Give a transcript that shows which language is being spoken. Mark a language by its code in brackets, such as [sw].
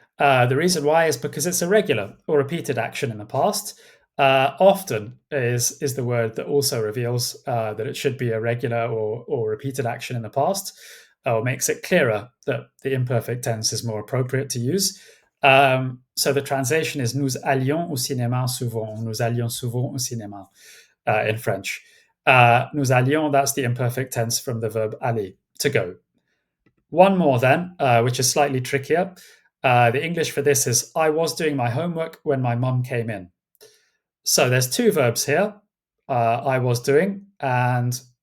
[en] The reason why is because it's a regular or repeated action in the past. Often is the word that also reveals that it should be a regular or repeated action in the past, or makes it clearer that the imperfect tense is more appropriate to use. So the translation is [fr] nous allions au cinéma souvent. Nous allions souvent au cinéma [en] in French. [fr] Nous allions, [en] that's the imperfect tense from the verb aller, to go. One more then, which is slightly trickier. The English for this is I was doing my homework when my mum came in. So there's 2 verbs here, I was doing, and